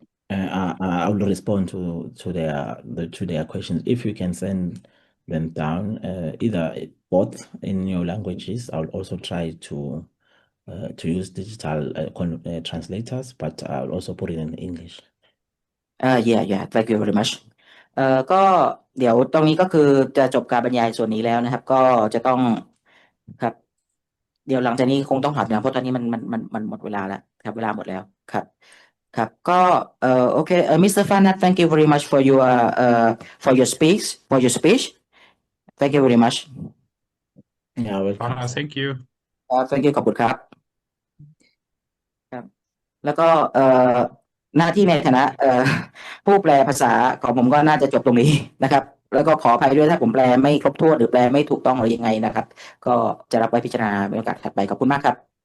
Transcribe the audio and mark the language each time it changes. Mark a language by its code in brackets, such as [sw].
[en] I will respond to their questions. If you can send them down, either both in your languages, I'll also try to use digital translators, but I'll also put it in English. yeah thank you very much [th] ก็เดี๋ยวตรงนี้ก็คือจะจบการบรรยายส่วนนี้แล้วนะครับก็จะต้องครับเดี๋ยวหลังจากนี้คงต้องถอดนะเพราะตอนนี้มันหมดเวลาแล้วครับเวลาหมดแล้วครับก็โอเคMr. [en] Fanat thank you very much for your speech thank you very much Yeah, welcome. Thank you. thank you [th] ขอบคุณครับครับแล้วก็หน้าที่ในฐานะผู้แปลภาษาของผมก็น่าจะจบตรงนี้นะครับแล้วก็ขออภัยด้วยถ้าผมแปลไม่ครบถ้วนหรือแปลไม่ถูกต้องหรือยังไงนะครับก็จะรับไว้พิจารณาในโอกาสถัดไปขอบคุณมากครับ